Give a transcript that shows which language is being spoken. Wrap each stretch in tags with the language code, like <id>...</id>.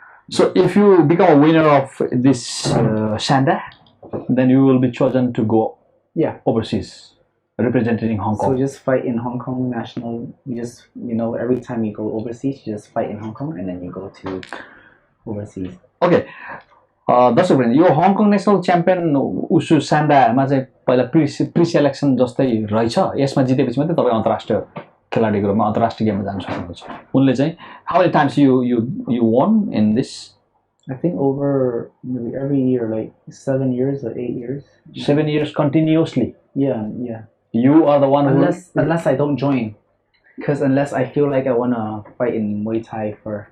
<en>So if you become a winner of this Shanda, then you will be chosen to go Yeah. overseas, representing Hong So Kong. just fight in Hong Kong national. You just every time you go overseas, you just fight in Hong Kong and then you go to overseas. Okay.</en> <ne>दर्शकवृन्द यो Hong Kong national champion उसु स्यान्डामा चाहिँ पहिला pre selection जस्तै रहेछ यसमा जितेपछि मात्रै तपाईँ अन्तर्राष्ट्रिय खेलाडीको रूपमा अन्तर्राष्ट्रिय गेममा जान सक्नुहुन्छ उनले चाहिँ how many times you</ne> <en>won in this? I think over maybe every year, like 7 years or 8 years. 7 years continuously. Yeah. You are the one unless I don't join, because unless I feel like I wanna fight in Muay Thai for.</en>